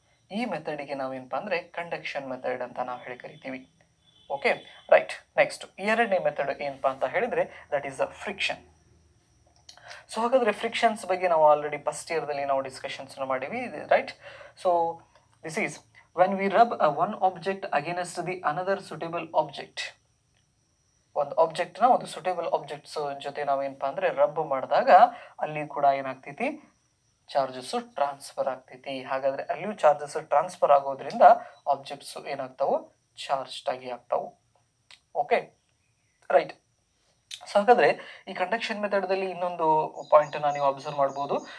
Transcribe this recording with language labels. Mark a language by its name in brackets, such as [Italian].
[Kannada] ಈ ಮೆಥಡಿಗೆ ನಾವೇನಪ್ಪಾ ಅಂದ್ರೆ conduction method ಅಂತ ನಾವು ಕರಿತೀವಿ. Okay, right. ನೆಕ್ಸ್ಟ್ ಎರಡನೇ ಮೆಥಡ್ ಏನಪ್ಪಾ ಅಂತ ಹೇಳಿದ್ರೆ [English] That is a friction. [Kannada] So ಹಾಗಾದ್ರೆ ಫ್ರಿಕ್ಷನ್ಸ್ ಬಗ್ಗೆ ನಾವು ಆಲ್ರೆಡಿ ಫಸ್ಟ್ ಇಯರ್ದಲ್ಲಿ ನಾವು ಡಿಸ್ಕಷನ್ಸ್ ಮಾಡಿವಿ, right? [English] So this is when we rub one object against the another suitable object. [Kannada] ಒಂದು ಆಬ್ಜೆಕ್ಟ್ನ ಒಂದು ಸುಟೇಬಲ್ ಆಬ್ಜೆಕ್ಟ್ಸ್ ಜೊತೆ ನಾವೇನಪ್ಪ ಅಂದರೆ ರಬ್ ಮಾಡಿದಾಗ ಅಲ್ಲಿ ಕೂಡ ಏನಾಗ್ತೈತಿ, ಚಾರ್ಜಸ್ಸು ಟ್ರಾನ್ಸ್ಫರ್ ಆಗ್ತೈತಿ. ಹಾಗಾದರೆ ಅಲ್ಲಿಯೂ ಚಾರ್ಜಸ್ ಟ್ರಾನ್ಸ್ಫರ್ ಆಗೋದ್ರಿಂದ ಆಬ್ಜೆಕ್ಟ್ಸು ಏನಾಗ್ತಾವು, ಚಾರ್ಜ್ಡ್ ಆಗಿ ಆಗ್ತಾವು. Okay, right. ಸೊ ಹಾಗಾದರೆ ಈ ಕಂಡಕ್ಷನ್ ಮೆಥಡ್ದಲ್ಲಿ ಇನ್ನೊಂದು ಪಾಯಿಂಟನ್ನು ನೀವು ಅಬ್ಸರ್ವ್ ಮಾಡ್ಬೋದು.